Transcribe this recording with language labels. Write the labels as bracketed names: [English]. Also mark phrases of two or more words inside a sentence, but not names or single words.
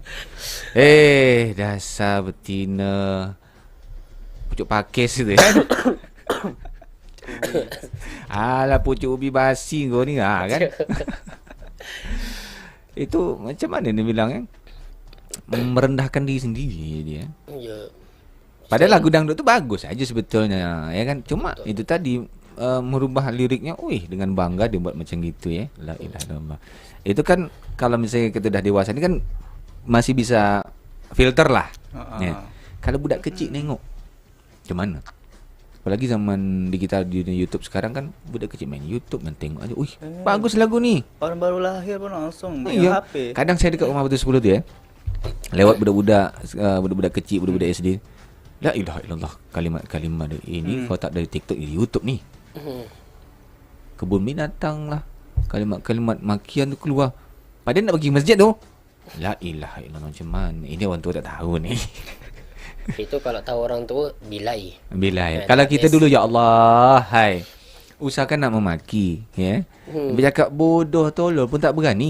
[Malay] Dasar betina pucuk pakis tu kan. Alah pucuk ubi basi kau ni kan. Itu macam mana dia bilang kan? Merendahkan diri sendiri dia. Ya. Padahal lagu dangdut tu bagus aja sebetulnya ya kan. Cuma itu tadi merubah liriknya, dengan bangga dia buat macam gitu ya. [Arabic] لا إله إلا الله. [Malay] Itu kan kalau misalnya kita dah dewasa ni kan masih bisa filter lah. Ya. Kalau budak kecil nengok macam mana? Apalagi zaman digital di YouTube sekarang kan budak kecil main YouTube, main tengok aja. Bagus lagu ni. Orang baru lahir pun langsung ya. HP. Kadang saya dekat rumah betul 10 tu ya. Lewat budak-budak kecil, budak-budak SD. [Arabic] لا إله إلا الله, [Malay] kalimat-kalimat ini kalau tak dari TikTok, dari YouTube ni. Kebun binatang lah, kalimat-kalimat makian tu keluar. Padahal nak pergi masjid tu. [Arabic] لا إله إلا الله, [Malay] macam mana? Ini orang tua tak tahu ni. Itu kalau tahu orang tua bilai. Kalau kita dulu [Arabic] يا الله, [Malay] hai. Usahakan nak memaki, ya. Bercakap bodoh tolol pun tak berani.